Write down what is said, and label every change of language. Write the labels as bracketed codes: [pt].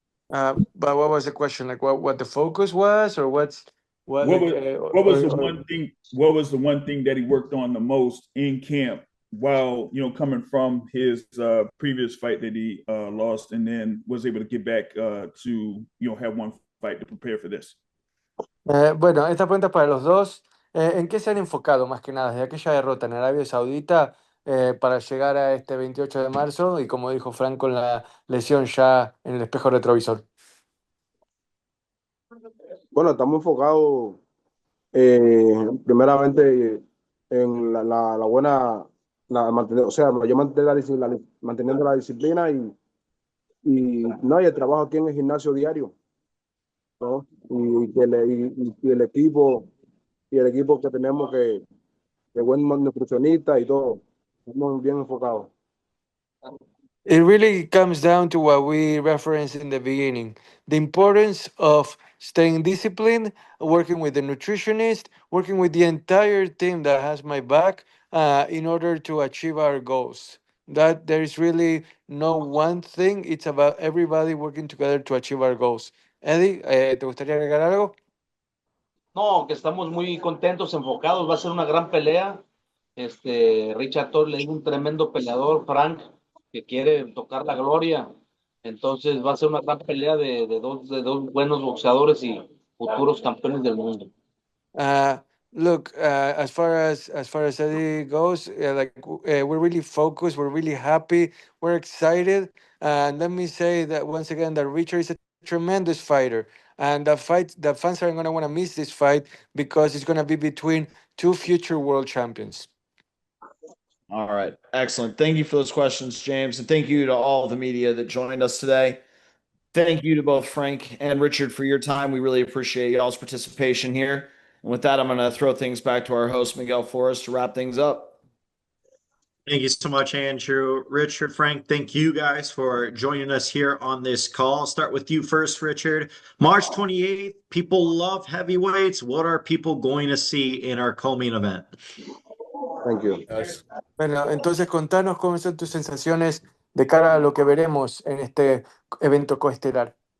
[en] But what was the question? What the focus was, or what was the one thing that he worked on the most in camp while coming from his previous fight that he lost and then was able to get back to have one fight to prepare for this? [es] Bueno, esta pregunta es para los dos. ¿En qué se han enfocado más que nada desde aquella derrota en Arabia Saudita para llegar a este 28 de marzo y como dijo Frank con la lesión ya en el espejo retrovisor? Bueno, estamos enfocados primeramente en la buena, o sea, yo manteniendo la disciplina no, y el trabajo aquí en el gimnasio diario, ¿no? Y el equipo que tenemos que buen nutricionista y todo, estamos bien enfocados. [en] It really comes down to what we referenced in the beginning, the importance of staying disciplined, working with the nutritionist, working with the entire team that has my back in order to achieve our goals. That there is really no one thing, it's about everybody working together to achieve our goals. [es] Eddie, ¿te gustaría agregar algo? No, que estamos muy contentos, enfocados, va a ser una gran pelea. Richard Torrez es un tremendo peleador, Frank, que quiere tocar la gloria. Entonces va a ser una gran pelea de dos buenos boxeadores y futuros campeones del mundo. [en] Look, as far as Eddie goes, we're really focused, we're really happy, we're excited, and let me say that once again that Richard is a tremendous fighter, and the fans are going to want to miss this fight because it's going to be between two future world champions. All right. Excellent. Thank you for those questions, James. And thank you to all the media that joined us today. Thank you to both Frank and Richard for your time. We really appreciate y'all's participation here. And with that, I'm going to throw things back to our host, Miguel Flores, to wrap things up. Thank you so much, Andrew. Richard, Frank, thank you guys for joining us here on this call. I'll start with you first, Richard. March 28th, people love heavyweights. What are people going to see in our co-main event? Thank you. [es] Bueno, entonces contanos cómo son tus sensaciones de cara a lo que veremos en este evento coestelar.